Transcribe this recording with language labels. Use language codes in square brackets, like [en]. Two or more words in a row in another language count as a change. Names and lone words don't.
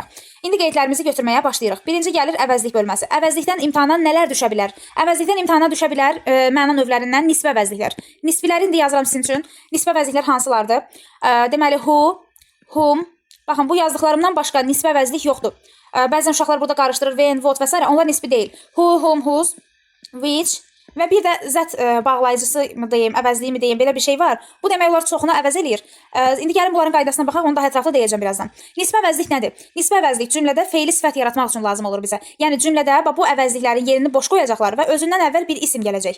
[az] İndi qeydlərimizi götürməyə başlayırıq. Birinci gəlir əvəzlik bölməsi. Əvəzlikdən imtahana nələr düşə bilər? Əvəzlikdən imtahana düşə bilər məna növlərindən nisbi əvəzliklər. Nisbilərini də yazıram sizin üçün. Nisbi əvəzliklər hansılardır? [en] Deməli, who, whom. [az] Baxın, bu yazdıqlarımdan başqa nisbi əvəzlik yoxdur. Bəzən uşaqlar burada qarışdırır, [en] when, what [az] və s. Onlar nisbi deyil. [en] Who, whom, whose, which. [az] Və bir də zət bağlayıcısı mı deyim, əvəzliyi mi deyim, belə bir şey var. Bu demək olar çoxunu əvəz eləyir. İndi gəlin bunların qaydasına baxaq, onu da ətraflı deyəcəm birazdan. Nisbi əvəzlik nədir? Nisbi əvəzlik cümlədə feili sifət yaratmaq üçün lazım olur bizə. Yəni cümlədə bu əvəzliklərin yerini boş qoyacaqlar və özündən əvvəl bir isim gələcək.